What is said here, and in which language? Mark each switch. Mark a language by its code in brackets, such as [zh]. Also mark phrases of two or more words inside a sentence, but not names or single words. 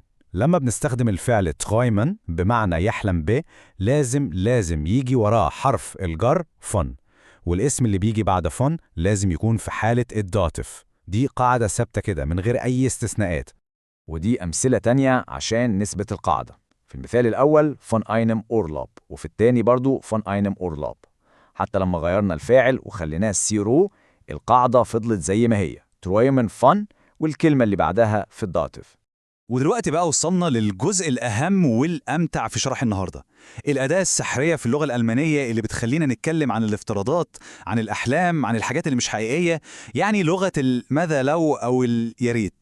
[ar] لما بنستخدم الفعل träumen بمعنى يحلم به، لازم يجي وراه حرف الجر فون، والاسم اللي بيجي بعد فون لازم يكون في حالة الداتف. دي قاعدة ثابتة كده من غير أي استثناءات. ودي أمثلة تانية عشان نثبت القاعدة. في المثال الأول [de] von einem Urlaub، [ar] وفي التاني برضو [de] von einem Urlaub. [ar] حتى لما غيرنا الفاعل وخليناه سيرو، القاعدة فضلت زي ما هي [de] träumen von، [ar] والكلمة اللي بعدها في الداتف. ودلوقتي بقى وصلنا للجزء الأهم والأمتع في شرح النهاردة، الأداة السحرية في اللغة الألمانية اللي بتخلينا نتكلم عن الافتراضات، عن الأحلام، عن الحاجات اللي مش حقيقية، يعني لغة الماذا لو أو الياريت.